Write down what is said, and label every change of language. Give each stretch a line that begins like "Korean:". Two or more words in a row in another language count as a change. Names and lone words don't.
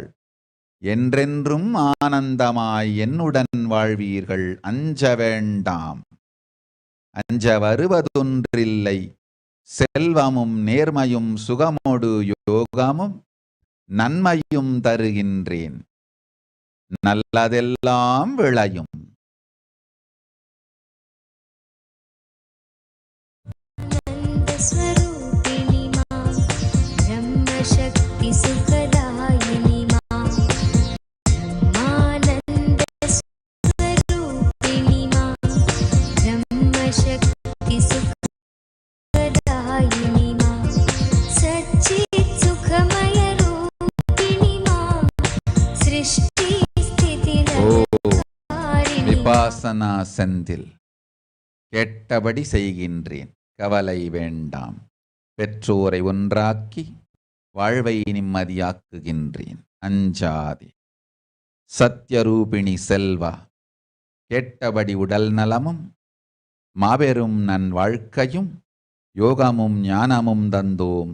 Tamil: என்றென்றும் ஆனந்தமாய் என்னுடன் வாழ்வீர்கள். அஞ்ச வேண்டாம். அஞ்ச வருவதொன்றில்லை. செல்வமும் நேர்மையும் சுகமோடு யோகமும் நன்மையும் தருகின்றேன். நல்லதெல்லாம் விளையும்.
Sanskrit: स्वरूपिणी मां ब्रह्मशक्ति सुखदायिनी मां ब्रह्मानन्द स्वरूपिणी मां ब्रह्मशक्ति सुखदायिनी मां सच्चित् सुखमय रूपिणी मां सृष्टि स्थिति लयकारिणी
Tamil: விபாசனா செந்தில். கேட்டபடி செய்கின்றேன். கவலை வேண்டாம். பெற்றோரை ஒன்றாக்கி வாழ்வை நிம்மதியாக்குகின்றேன். அஞ்சாதே. சத்யரூபிணி செல்வா, கேட்டபடி உடல் நலமும் மாபெரும் நன் வாழ்க்கையும் யோகமும் ஞானமும் தந்தோம்.